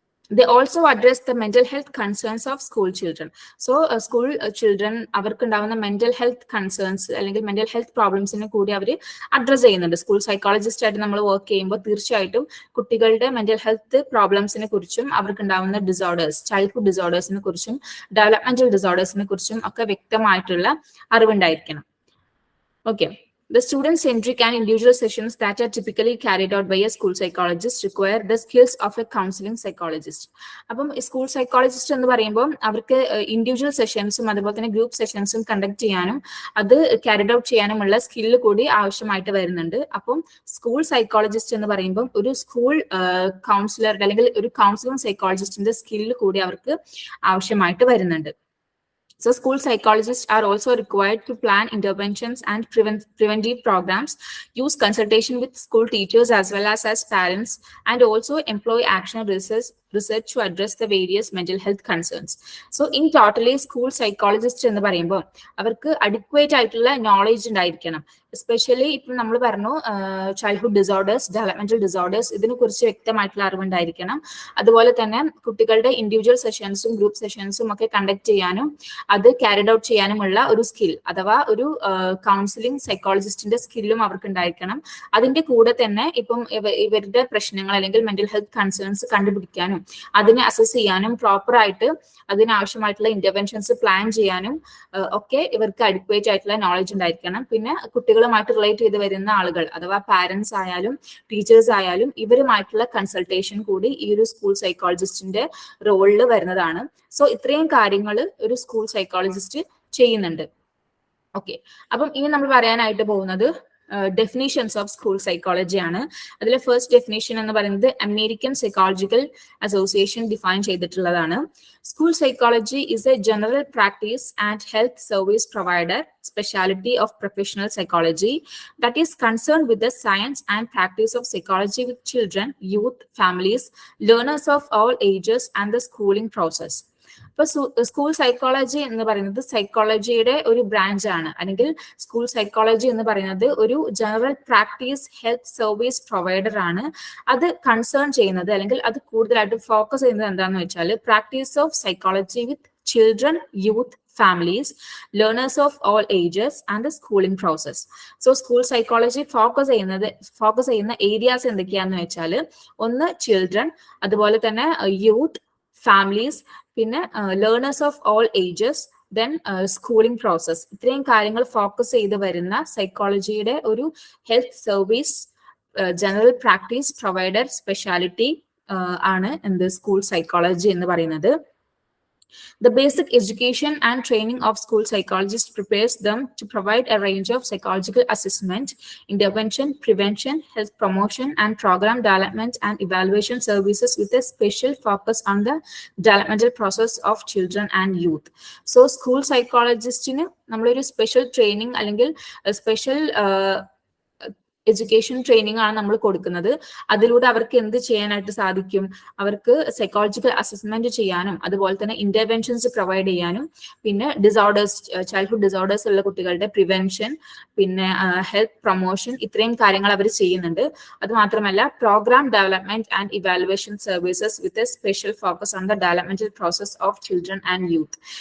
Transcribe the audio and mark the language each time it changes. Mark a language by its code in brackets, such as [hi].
[en] They also address the mental health concerns of school children. So school children [ml] അവർക്കുണ്ടാവുന്ന mental health concerns അല്ലെങ്കിൽ mental health പ്രോബ്ലംസിനെ കൂടി അവർ address ചെയ്യുന്നുണ്ട്. School psychologist ആയിട്ട് നമ്മൾ work ചെയ്യുമ്പോൾ തീർച്ചയായിട്ടും കുട്ടികളുടെ മെന്റൽ ഹെൽത്ത് പ്രോബ്ലംസിനെ കുറിച്ചും അവർക്കുണ്ടാവുന്ന ഡിസോർഡേഴ്സ്, ചൈൽഡ്ഹുഡ് ഡിസോർഡേഴ്സിനെ കുറിച്ചും ഡെവലപ്മെന്റൽ ഡിസോർഡേഴ്സിനെ കുറിച്ചും ഒക്കെ വ്യക്തമായിട്ടുള്ള അറിവുണ്ടായിരിക്കണം. [en] Okay, the student-centric and individual sessions that are typically carried out by a school psychologist require the skills of a counseling psychologist. [ml] അപ്പം സ്കൂൾ സൈക്കോളജിസ്റ്റ് എന്ന് പറയുമ്പോൾ അവർക്ക് ഇൻഡിവിജ്വൽ സെഷൻസും അതുപോലെ തന്നെ ഗ്രൂപ്പ് സെഷൻസും കണ്ടക്ട് ചെയ്യാനും അത് ക്യാരിഡ് ഔട്ട് ചെയ്യാനുമുള്ള സ്കില്ല് കൂടി ആവശ്യമായിട്ട് വരുന്നുണ്ട്. അപ്പം സ്കൂൾ സൈക്കോളജിസ്റ്റ് എന്ന് പറയുമ്പോൾ ഒരു സ്കൂൾ കൗൺസിലറുടെ അല്ലെങ്കിൽ ഒരു കൗൺസിലിംഗ് സൈക്കോളജിസ്റ്റിന്റെ സ്കില്ല് കൂടി അവർക്ക് ആവശ്യമായിട്ട് വരുന്നുണ്ട്. [en] So school psychologists are also required to plan interventions and preventive programs, use consultation with school teachers as well as parents, and also employ action research to address the various mental health concerns. So in totally school psychologist [ml] എന്ന് പറയുമ്പോൾ അവർക്ക് adequate ആയിട്ടുള്ള knowledge ഉണ്ടായിരിക്കണം. Especially ഇപ്പം നമ്മൾ പറഞ്ഞു childhood disorders, developmental disorders, ഇതിനെ കുറിച്ച് വ്യക്തമായിട്ടുള്ള അറിവുണ്ടായിരിക്കണം. അതുപോലെ തന്നെ കുട്ടികളുടെ ഇൻഡിവിജ്വൽ സെഷൻസും ഗ്രൂപ്പ് സെഷൻസും ഒക്കെ കണ്ടക്ട് ചെയ്യാനും അത് ക്യാരിഡ് ഔട്ട് ചെയ്യാനുമുള്ള ഒരു സ്കിൽ അഥവാ ഒരു കൗൺസിലിംഗ് സൈക്കോളജിസ്റ്റിന്റെ സ്കില്ലും അവർക്ക് ഉണ്ടായിരിക്കണം. അതിന്റെ കൂടെ തന്നെ ഇപ്പം ഇവരുടെ പ്രശ്നങ്ങൾ അല്ലെങ്കിൽ മെന്റൽ ഹെൽത്ത് കൺസേൺസ് കണ്ടുപിടിക്കാനും ചെയ്യാനും അതിനെ അസസ് ചെയ്യാനും പ്രോപ്പറായിട്ട് അതിനാവശ്യമായിട്ടുള്ള ഇന്റർവെൻഷൻസ് പ്ലാൻ ചെയ്യാനും ഒക്കെ ഇവർക്ക് അഡിക്വേറ്റ് ആയിട്ടുള്ള നോളജ് ഉണ്ടായിരിക്കണം. പിന്നെ കുട്ടികളുമായിട്ട് റിലേറ്റ് ചെയ്ത് വരുന്ന ആളുകൾ അഥവാ പാരന്റ്സ് ആയാലും ടീച്ചേഴ്സ് ആയാലും ഇവരുമായിട്ടുള്ള കൺസൾട്ടേഷൻ കൂടി ഈ ഒരു സ്കൂൾ സൈക്കോളജിസ്റ്റിന്റെ റോളിൽ വരുന്നതാണ്. സോ ഇത്രയും കാര്യങ്ങൾ ഒരു സ്കൂൾ സൈക്കോളജിസ്റ്റ് ചെയ്യുന്നുണ്ട്. ഓക്കെ, അപ്പം ഇനി നമ്മൾ പറയാനായിട്ട് പോകുന്നത് ഡെഫിനിഷൻസ് ഓഫ് സ്കൂൾ സൈക്കോളജി ആണ്. അതിലെ ഫസ്റ്റ് ഡെഫിനിഷൻ എന്ന് പറയുന്നത് അമേരിക്കൻ സൈക്കോളജിക്കൽ അസോസിയേഷൻ ഡിഫൈൻ ചെയ്തിട്ടുള്ളതാണ്. [en] School psychology is a general practice and health service provider specialty of professional psychology that is concerned with the science and practice of psychology with children, youth, families, learners of all ages and the schooling process. [ml] ഇപ്പൊ school psychology എന്ന് പറയുന്നത് സൈക്കോളജിയുടെ ഒരു branch ആണ്, അല്ലെങ്കിൽ school psychology എന്ന് പറയുന്നത് ഒരു general practice health service provider ആണ്. അത് കൺസേൺ ചെയ്യുന്നത് അല്ലെങ്കിൽ അത് കൂടുതലായിട്ട് ഫോക്കസ് ചെയ്യുന്നത് എന്താണെന്ന് വെച്ചാൽ [en] Practice of psychology with children, youth, families, learners of all ages and the schooling process. [ml] So school psychology focus ചെയ്യുന്ന ഏരിയാസ് എന്തൊക്കെയാന്ന് വെച്ചാൽ ഒന്ന് ചിൽഡ്രൻ, അതുപോലെ തന്നെ യൂത്ത്, ഫാമിലീസ്, പിന്നെ learners of all ages, then schooling process. ഇത്രയും കാര്യങ്ങൾ ഫോക്കസ് ചെയ്ത് വരുന്ന സൈക്കോളജിയുടെ ഒരു health service general practice provider speciality ആണ് എന്ത് സ്കൂൾ സൈക്കോളജി എന്ന് പറയുന്നത്. [en] The basic education and training of school psychologists prepares them to provide a range of psychological assessment, intervention, prevention, health promotion, and program development and evaluation services with a special focus on the developmental process of children and youth. So, school psychologist in a special training, [ml] special education training ആണ് നമ്മൾ കൊടുക്കുന്നത്. അതിലൂടെ അവർക്ക് എന്ത് ചെയ്യാനായിട്ട് സാധിക്കും? അവർക്ക് psychological assessment ചെയ്യാനും അതുപോലെ തന്നെ ഇന്റർവെൻഷൻസ് പ്രൊവൈഡ് ചെയ്യാനും പിന്നെ ഡിസോർഡേഴ്സ്, ചൈൽഡ്ഹുഡ് ഡിസോർഡേഴ്സ് ഉള്ള കുട്ടികളുടെ പ്രിവെൻഷൻ, പിന്നെ ഹെൽത്ത് പ്രൊമോഷൻ, ഇത്രയും കാര്യങ്ങൾ അവർ ചെയ്യുന്നുണ്ട്. അത് മാത്രമല്ല [en] Program development and evaluation services with a special focus on the developmental process of children and youth.